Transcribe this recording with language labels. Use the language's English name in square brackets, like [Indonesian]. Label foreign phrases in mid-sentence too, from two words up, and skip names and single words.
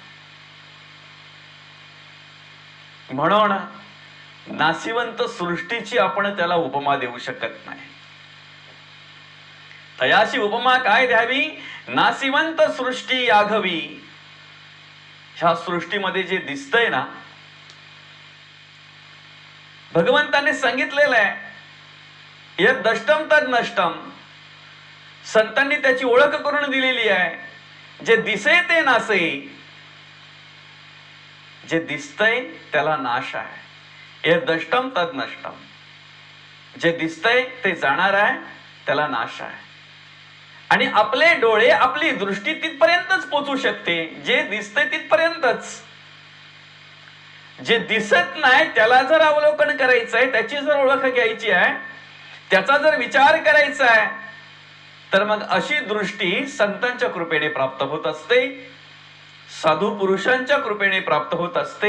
[Marathi] म्हणून नाशिवंत सृष्टीची आपण त्याला उपमा देऊ शकत नाही. तयाशी उपमा काय द्यावी. नाशिवंत सृष्टी याघवी. ह्या सृष्टीमध्ये जे दिसतंय ना, भगवंताने सांगितलेलं आहे, [Sanskrit] यद दष्टम तद नष्टम. [Marathi] संतांनी त्याची ओळख करून दिलेली आहे. जे दिसे ते नासे. जे दिसतंय त्याला नाश आहे. [Sanskrit] यद दष्टम तद नष्टम. [Marathi] जे दिसतंय ते जाणार आहे, त्याला नाश आहे. आणि आपले डोळे, आपली दृष्टी तिथपर्यंतच पोचू शकते, जे दिसतंय तिथपर्यंतच. जे दिसत नाही त्याला जर अवलोकन करायचं आहे, त्याची जर ओळख घ्यायची आहे, त्याचा जर विचार करायचा आहे, तर मग अशी दृष्टी संतांच्या कृपेने प्राप्त होत असते, साधू पुरुषांच्या कृपेने प्राप्त होत असते.